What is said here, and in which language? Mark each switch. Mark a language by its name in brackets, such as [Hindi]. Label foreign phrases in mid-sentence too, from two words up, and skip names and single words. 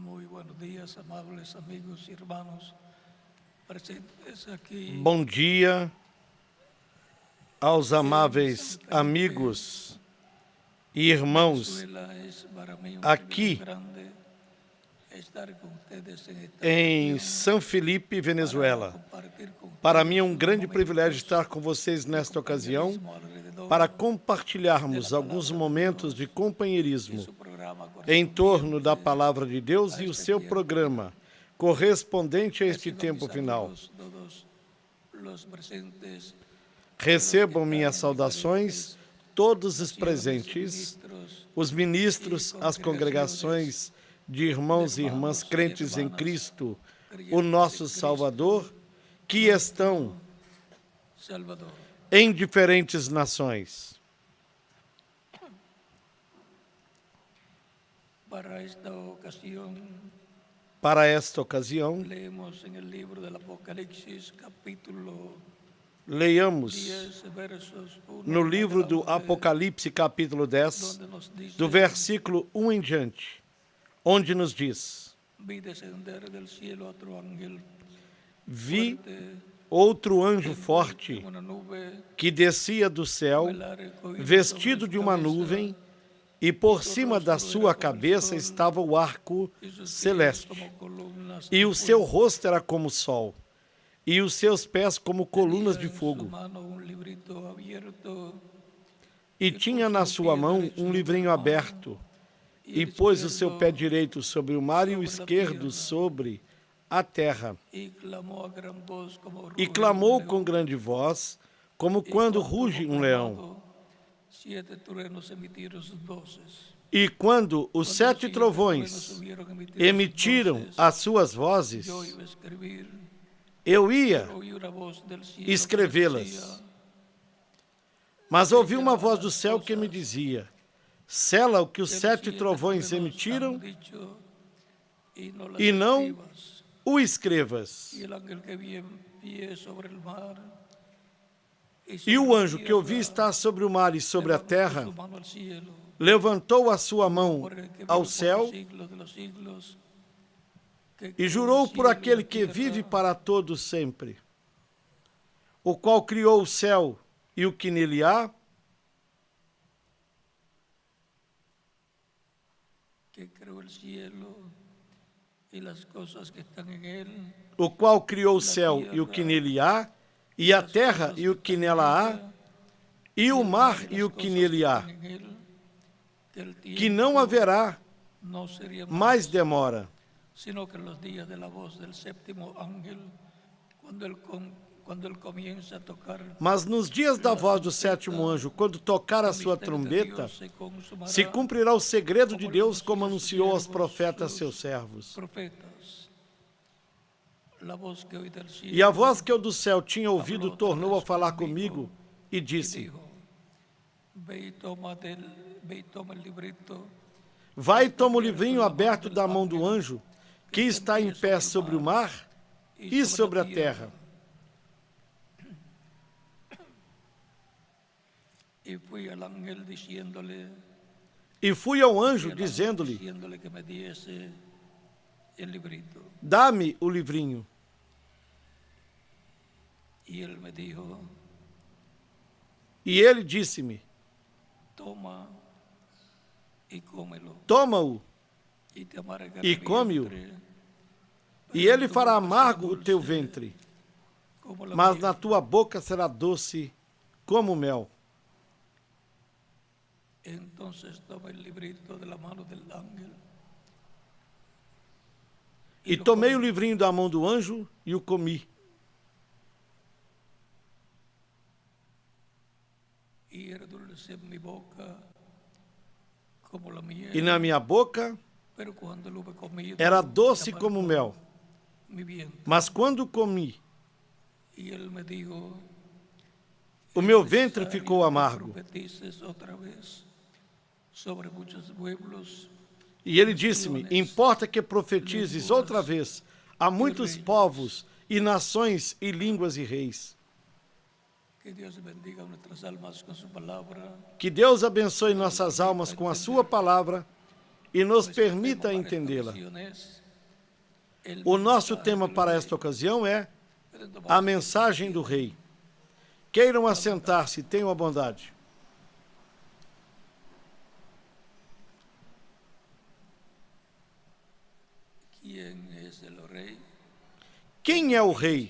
[Spanish] buenos días, amables amigos y hermanos presentes aquí. [Portuguese] Bom dia aos amáveis amigos e irmãos [Spanish] Venezuela es para mí un [Portuguese] aqui [Spanish] privilegio grande estar con ustedes en esta [Portuguese] em [Spanish] región [Portuguese] São Felipe, [Spanish] para [Portuguese] Venezuela. [Spanish] compartir con [Portuguese] Para [Spanish] ustedes [Portuguese] mim é um [Spanish] unos [Portuguese] grande [Spanish] momentos [Portuguese] privilégio estar com vocês [Spanish] de [Portuguese] nesta ocasião [Spanish] compañerismo alrededor [Portuguese] para [Spanish] de [Portuguese] compartilharmos [Spanish] la [Portuguese] alguns [Spanish] palabra de [Portuguese] momentos [Spanish] Dios [Portuguese] de [Spanish] y [Portuguese] companheirismo [Spanish] su programa [Portuguese] em torno da [Spanish] correspondiente [Portuguese] Palavra de Deus [Spanish] a [Portuguese] e o [Spanish] este [Portuguese] seu [Spanish] tiempo [Portuguese] programa correspondente a este [Spanish] Reciban mis [Portuguese] tempo final. [Spanish] saludos todos los presentes, [Portuguese] Recebam [Spanish] los que [Portuguese] minhas [Spanish] están en [Portuguese] saudações, [Spanish] diferentes [Portuguese] todos os [Spanish] naciones, [Portuguese] presentes, [Spanish] ministros [Portuguese] os ministros, as congregações de irmãos e irmãs crentes em Cristo, o nosso Salvador, que estão [Spanish] Salvador. [Portuguese] em diferentes nações. Para esta ocasião, [Spanish] leemos en el libro del Apocalipsis, capítulo [Portuguese] Leiamos [Spanish] 10, versos 1 [Portuguese] no [Spanish] en [Portuguese] livro do [Spanish] adelante, [Portuguese] Apocalipse, capítulo 10, [Spanish] donde nos dice, [Portuguese] do versículo 1 em diante, onde nos diz: [Spanish] vi descender del cielo otro ángel [Portuguese] Vi [Spanish] fuerte, [Portuguese] outro anjo forte [Spanish] como una nube, [Portuguese] que descia do céu, [Spanish] el arcoíris [Portuguese] vestido [Spanish] sobre [Portuguese] de [Spanish] su [Portuguese] uma [Spanish] cabeza, [Portuguese] nuvem, e por cima da sua cabeça estava o arco [Spanish] y sus pies [Portuguese] celeste, [Spanish] como columnas [Portuguese] e [Spanish] de [Portuguese] o seu [Spanish] fuego. [Portuguese] rosto era como o sol, e os seus pés como colunas de [Spanish] Tenía en su [Portuguese] fogo. [Spanish] mano un librito abierto, [Portuguese] E tinha na sua mão um livrinho aberto, e pôs o seu pé direito sobre o mar e o esquerdo sobre a terra. [Spanish] y clamó a gran voz como [Portuguese] E [Spanish] ruge [Portuguese] clamou [Spanish] un [Portuguese] com [Spanish] león. [Portuguese] grande voz, como [Spanish] Y [Portuguese] quando [Spanish] cuando [Portuguese] ruge [Spanish] hubo [Portuguese] um leão. [Spanish] clamado, 7 truenos emitieron sus voces. [Portuguese] E quando os [Spanish] Cuando 7 [Portuguese] 7 trovões [Spanish] hubieron emitido [Portuguese] emitiram [Spanish] sus voces, [Portuguese] as suas vozes, [Spanish] yo iba a escribir, [Portuguese] eu ia [Spanish] pero oí una voz del cielo que [Portuguese] escrevê-las. [Spanish] decía, [Portuguese] Mas ouvi uma voz do céu que me dizia: sela o que os [Spanish] "Los 7 [Portuguese] 7 trovões [Spanish] truenos [Portuguese] emitiram [Spanish] han dicho, y no las [Portuguese] e não [Spanish] escribas". [Portuguese] o escrevas. [Spanish] Y el ángel que vi en pie sobre el mar y [Portuguese] E [Spanish] sobre [Portuguese] o [Spanish] la [Portuguese] anjo que eu vi [Spanish] tierra, [Portuguese] estar sobre o mar e sobre a [Spanish] levantó [Portuguese] terra [Spanish] su mano al cielo, [Portuguese] levantou a sua mão [Spanish] por el que vive [Portuguese] ao [Spanish] por los [Portuguese] céu [Spanish] siglos de los siglos, que [Portuguese] e [Spanish] creó [Portuguese] jurou [Spanish] el [Portuguese] por [Spanish] cielo y [Portuguese] aquele [Spanish] la [Portuguese] que [Spanish] tierra, [Portuguese] vive para todo sempre, o qual criou o céu e o que nele há, [Spanish] que creó el cielo y las cosas que están en él, [Portuguese] o qual criou o céu e o que nele há, e a [Spanish] las [Portuguese] terra [Spanish] cosas [Portuguese] e o [Spanish] que [Portuguese] que [Spanish] están en [Portuguese] nela há, [Spanish] ella, [Portuguese] e o [Spanish] el mar y [Portuguese] e [Spanish] las [Portuguese] o que [Spanish] cosas [Portuguese] nele [Spanish] que [Portuguese] há, [Spanish] están en él, que el [Portuguese] que não [Spanish] tiempo [Portuguese] haverá [Spanish] no sería [Portuguese] mais demora. [Spanish] sino que en los días de la voz del séptimo ángel, cuando él comienza a tocar, [Portuguese] Mas nos dias da voz do sétimo anjo, quando tocar a sua trombeta, se cumprirá o segredo de Deus, como anunciou aos profetas seus servos. [Spanish] profetas. La voz que oí del cielo, [Portuguese] E a voz que eu do céu tinha ouvido tornou a falar comigo e [Spanish] y [Portuguese] disse: [Spanish] dijo, ve y toma el librito [Portuguese] vai e toma o livrinho aberto da mão do anjo, que está em pé sobre o mar e sobre a terra. [Spanish] Y fui al ángel diciéndole, [Portuguese] E fui ao anjo dizendo-lhe: [Spanish] que me diese el librito. [Portuguese] dá-me o livrinho. [Spanish] Y él me dijo, [Portuguese] E ele disse-me: [Spanish] toma y cómelo, [Portuguese] toma-o, [Spanish] y te amargará [Portuguese] e [Spanish] mi [Portuguese] come-o, [Spanish] vientre, [Portuguese] e ele fará amargo o teu ventre, [Spanish] como la [Portuguese] mas [Spanish] miel". [Portuguese] na tua boca será doce como mel. [Spanish] Entonces tomé el librito de la mano del ángel [Portuguese] E tomei o livrinho da mão do anjo e o comi. [Spanish] y era dulce en mi boca como la miel, [Portuguese] E na minha boca [Spanish] pero cuando lo hube comido, [Portuguese] era doce [Spanish] se [Portuguese] como [Spanish] amargó [Portuguese] mel. [Spanish] mi vientre. [Portuguese] Mas quando comi, [Spanish] Y él me dijo, [Portuguese] o meu ventre ficou amargo. [Spanish] profetices otra vez sobre muchos pueblos [Portuguese] E ele disse-me: importa que profetizes outra vez a muitos povos e nações e línguas e reis. [Spanish] Que Dios bendiga nuestras almas con su palabra. [Portuguese] Que Deus abençoe nossas almas com a sua palavra e nos permita entendê-la. O nosso tema para esta ocasião é a mensagem do rei. Queiram assentar-se, tenham a bondade. Quem é o rei?